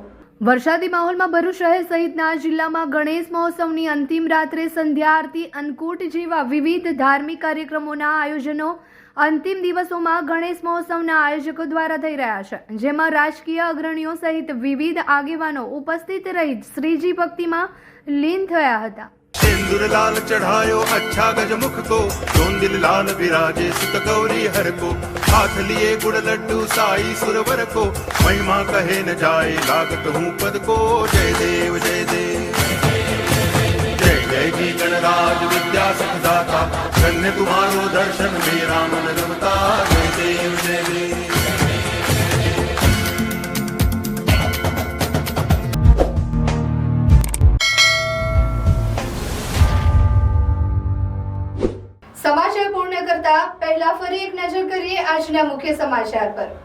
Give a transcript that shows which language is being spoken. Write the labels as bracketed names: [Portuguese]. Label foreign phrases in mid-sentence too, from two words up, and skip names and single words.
[Gujarati] વરસાદી માહોલમાં ભરૂચ શહેર સહિતના જિલ્લામાં ગણેશ મહોત્સવની અંતિમ રાત્રે સંધ્યા આરતી, અન્નકૂટ જેવા વિવિધ ધાર્મિક કાર્યક્રમોના આયોજનો અંતિમ દિવસોમાં ગણેશ મહોત્સવના આયોજકો દ્વારા થઈ રહ્યા છે, જેમાં રાજકીય અગ્રણીઓ સહિત વિવિધ આગેવાનો ઉપસ્થિત રહી શ્રીજી ભક્તિમાં લીન થયા હતા. [Hindi] सिंदूर लाल चढ़ायो अच्छा गजमुख को, चोंदिल लाल विराजे सुत गौरी हर को, हाथ लिए गुड़ लड्डू साई सुरवर को, महिमा कहे न जाए लागत हूँ पद को. जय देव जय देव जय जय जी गणराज विद्या सुखदाता, धन्य तुम्हारो दर्शन मेरा मन रमता. जय देव जय देव. [Gujarati] સમાચાર પૂર્ણ કરતા પહેલા ફરી એક નજર કરીએ આજના મુખ્ય સમાચાર પર.